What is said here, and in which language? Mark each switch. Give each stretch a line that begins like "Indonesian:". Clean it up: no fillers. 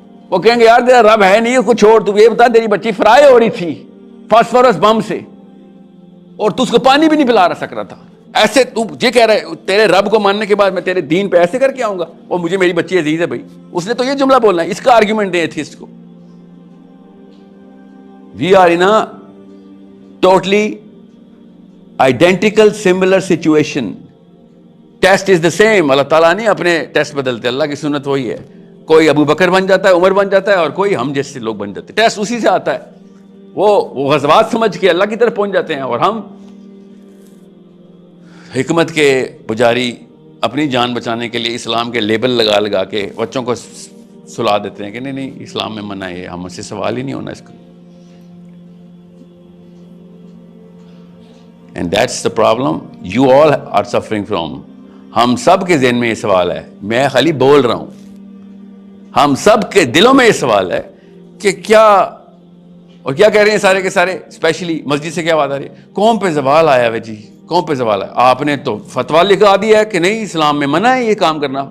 Urdu: وہ کہیں گے یار تیرا رب ہے نہیں, اس کو چھوڑ. تو یہ بتا تیری بچی فرائی ہو رہی تھی فاسفورس بم سے اور تو اس کو پانی بھی نہیں پلا سک رہا تھا. ایسے تو یہ کہہ رہا ہے تیرے رب کو ماننے کے بعد میں تیرے دین پہ ایسے کر کے آؤں گا؟ اور مجھے میری بچی عزیز ہے. بھائی اس نے تو یہ جملہ بولنا ہے. اس کا آرگیومنٹ دیں ایتھیسٹ کو.
English: We are in a totally identical similar situation. Test is the same.
Urdu: اللہ تعالیٰ نہیں اپنے ٹیسٹ بدلتے. اللہ کی سنت وہی ہے. کوئی ابو بکر بن جاتا ہے, عمر بن جاتا ہے, اور کوئی ہم جیسے لوگ بن جاتے ہیں. ٹیسٹ اسی سے آتا ہے. وہ غزوات سمجھ کے اللہ کی طرف پہنچ جاتے ہیں اور ہم حکمت کے پجاری اپنی جان بچانے کے لیے اسلام کے لیبل لگا لگا کے بچوں کو سلا دیتے ہیں کہ نہیں اسلام میں منع ہے, ہم سے سوال ہی نہیں ہونا اس کا.
English: And that's the problem you all are suffering from.
Urdu: ہم سب کے ذہن میں یہ سوال ہے, میں خالی بول رہا ہوں, ہم سب کے دلوں میں یہ سوال ہے کہ کیا, اور کیا کہہ رہے ہیں سارے کے سارے, اسپیشلی مسجد سے کیا بات آ رہی ہے, قوم پہ زوال آیا ہے. جی قوم پہ زوال ہے. آپ نے تو فتویٰ لکھا دیا ہے کہ نہیں اسلام میں منع ہے یہ کام کرنا.